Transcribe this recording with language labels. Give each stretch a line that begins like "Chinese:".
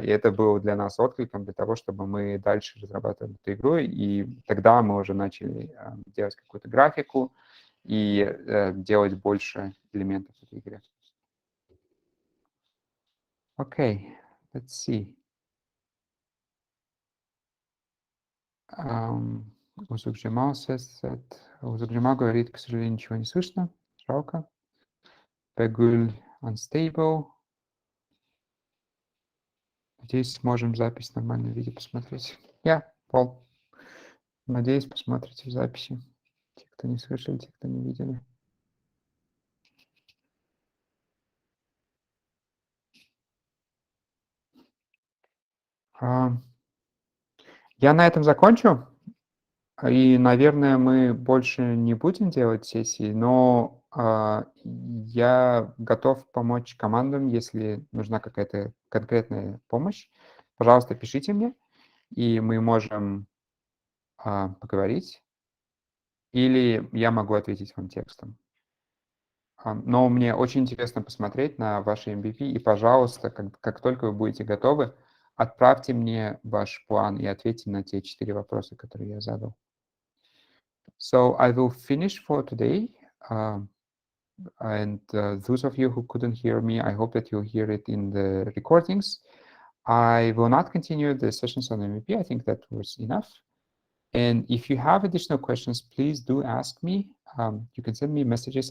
Russian: И это было для нас откликом для того, чтобы мы дальше разрабатывали эту игру, и тогда мы уже начали делать какую-то графику и делать больше элементов в этой игре.
English: Okay, let's see.
Russian: Узук Джемал говорит, к сожалению, ничего не слышно. Жалко. Пегуль unstable. Надеюсь, сможем запись в нормальном виде посмотреть. Пол. Надеюсь, посмотрите в записи. Те, кто не слышали, те, кто не видели. Я на этом закончу. И, наверное, мы больше не будем делать сессии, но я готов помочь командам, если нужна какая-то конкретная помощь. пожалуйста, пишите мне, и мы можем поговорить, или я могу ответить вам текстом. Но мне очень интересно посмотреть на ваши MVP, и, пожалуйста, как только вы будете готовы, отправьте мне ваш план и ответьте на те 4 вопроса, которые я задал.
English: So I will finish for today. And those of you who couldn't hear me, I hope that you'll hear it in the recordings. I will not continue the sessions on MVP. I think that was enough. And if you have additional questions, please do ask me. You can send me messages.